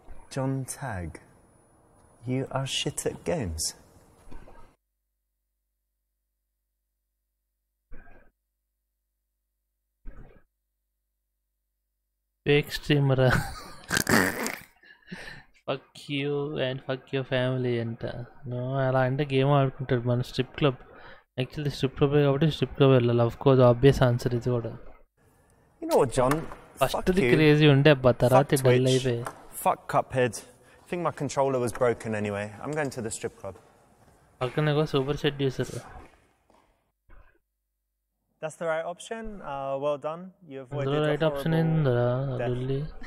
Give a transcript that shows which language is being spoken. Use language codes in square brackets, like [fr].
[en] John Tag. You are shit at games. Fake streamer. Fuck you and fuck your family అంట. [te] No అలా అంటే game ఆడుకుంటాడు మన strip club. Actually strip club కాబట్టి strip club వెళ్ళాలి. Of course obvious answer ఇది కూడా. [en] You know what, John? [te] First the crazy ఉండే అబ్బా తర్వాత డల్ అయిపోయి. [en] Fuck Cuphead. I think my controller was broken anyway. I'm going to the strip club. పక్కన super seducer. That's the right option. Well done. You avoided the right option [te] ఏందిరా లుల్లి.